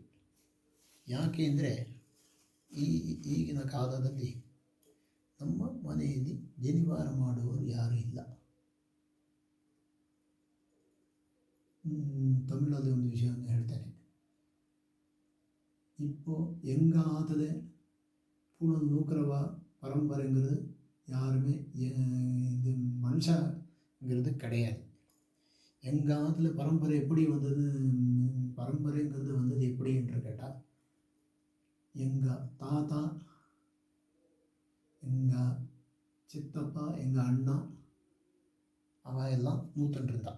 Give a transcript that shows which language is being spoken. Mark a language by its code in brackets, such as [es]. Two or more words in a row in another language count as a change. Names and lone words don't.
[kn] ಯಾಕೆ ಅಂದರೆ ಈಗಿನ ಕಾಲದಲ್ಲಿ ನಮ್ಮ ಮನೆಯಲ್ಲಿ ಜನಿವಾರ ಮಾಡುವವರು ಯಾರೂ ಇಲ್ಲ. ತಮಿಳಲ್ಲಿ ಒಂದು ವಿಷಯವನ್ನು ಹೇಳ್ತೇನೆ. [ta] இப்போ எங்காவது பூனை நூக்கிறவ பரம்பரைங்கிறது யாருமே இது மனுஷங்கிறது கிடையாது. எங்காத்துல பரம்பரை எப்படி வந்தது, பரம்பரைங்கிறது வந்தது எப்படி என்று கேட்டால், எங்கள் தாத்தா, எங்கள் சித்தப்பா, எங்கள் அண்ணா அவன் எல்லாம் நூற்றுருந்தான்.